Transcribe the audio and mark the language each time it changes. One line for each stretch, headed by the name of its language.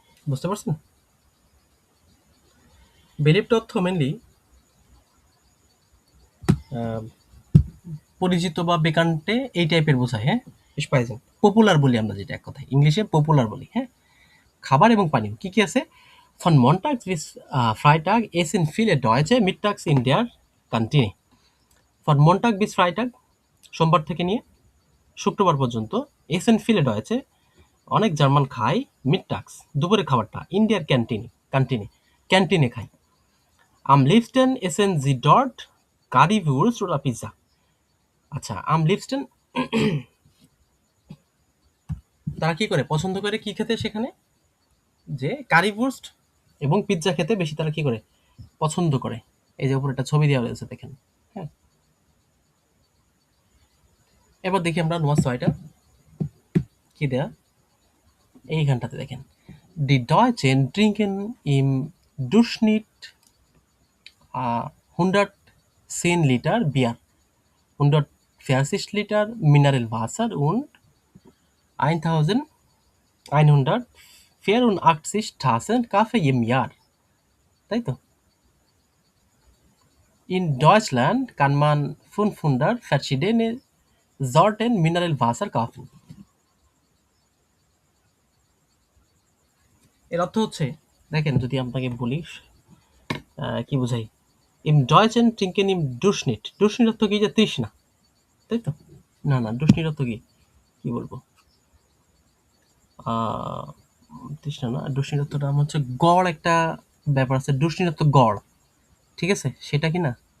Bangla: বুঝতে পারছেন? বেলিফট অর্থ মেনলি পরিচিত বা বেকান্টে এই টাইপের বোঝায়, হ্যাঁ? স্পাইসেন পপুলার বলি আমরা, যেটা এক কথায় ইংলিশে পপুলার বলি, হ্যাঁ? খাবার এবং পানীয় কি কি আছে?
German: Von Montag bis Freitag essen viele Deutsche mittags in der Kantine. Von Montag bis Freitag
Bangla: সোমবার থেকে নিয়ে শুক্রবার পর্যন্ত
German: essen viele Deutsche
Bangla: অনেক জার্মান খায় মিডটাক্স দুপুরের খাবারটা ইন্ডিয়ার ক্যান্টিনে খায়।
German: Am liebsten essen sie dort Currywurst oder Pizza.
Bangla: আচ্ছা,
German: am liebsten
Bangla: তারা কি করে, পছন্দ করে কি খেতে সেখানে? যে কারিভুর্স্ট এবং পিৎজা খেতে বেশি তারা কি করে, পছন্দ করে। এই যে উপরে একটা ছবি দেওয়া রয়েছে দেখেন, হ্যাঁ? এবার দেখি আমরা নোয়া 6টা কি দেয়া, এইখানটাতে দেখেন।
German: Die Deutschen trinken im Durchschnitt 110 Liter Bier, 140 Liter Mineralwasser und 1184 Tassen Kaffee im Jahr,
Bangla: তাই তো?
German: In Deutschland kann man 500 verschiedene Sorten Mineralwasser kaufen.
Bangla: এর অর্থ হচ্ছে, দেখেন যদি আপনাকে বলি কি বোঝাই,
German: im Deutschen trinken im Durchschnitt,
Bangla: Durchschnitt অর্থ কি, যে তৃষ্ণা, তাই তো? না Durchschnitt অর্থ কি বলবো, তৃষ্ণা না, Durchschnitt অর্থটা আমার হচ্ছে গড়, একটা ব্যাপার আছে, Durchschnitt অর্থ গড়, ঠিক আছে? সেটা কি না?